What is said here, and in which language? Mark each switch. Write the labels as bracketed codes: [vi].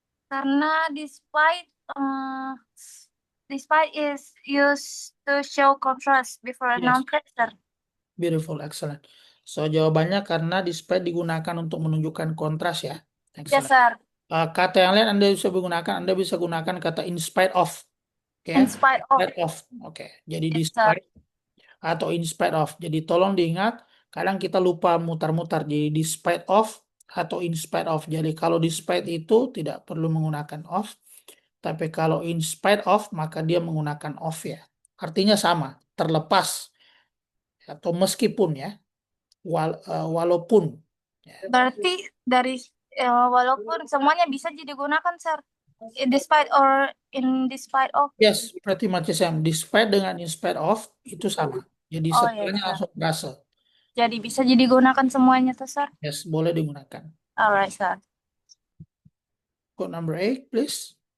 [en] Karena despite is used to show contrast before a Yes. noun phrase, sir. Beautiful, excellent. [id] So jawabannya karena despite digunakan untuk menunjukkan kontras ya. [en] Yes, Excellent. sir. [id] Kata yang lain Anda bisa gunakan kata in spite of. Oke. [en] In spite of. Spite of. Oke. Jadi Yes, [id] despite atau in spite of. Jadi tolong diingat, kadang kita lupa mutar-mutar. Jadi despite of atau in spite of. Jadi kalau despite itu tidak perlu menggunakan of. Tapi kalau in spite of maka dia menggunakan of ya. Artinya sama, terlepas atau meskipun ya. Walaupun. Ya. Berarti dari walaupun semuanya bisa digunakan, sir. [en] Despite or in despite of. Yes, pretty much the same. [id] Despite dengan in spite of itu sama. Jadi [en] Oh, [id] setelahnya [en] yes, sir. [id] langsung frase. Jadi bisa digunakan semuanya tuh, sir. Yes, boleh digunakan. [en] Alright, sir. Code number 8, please.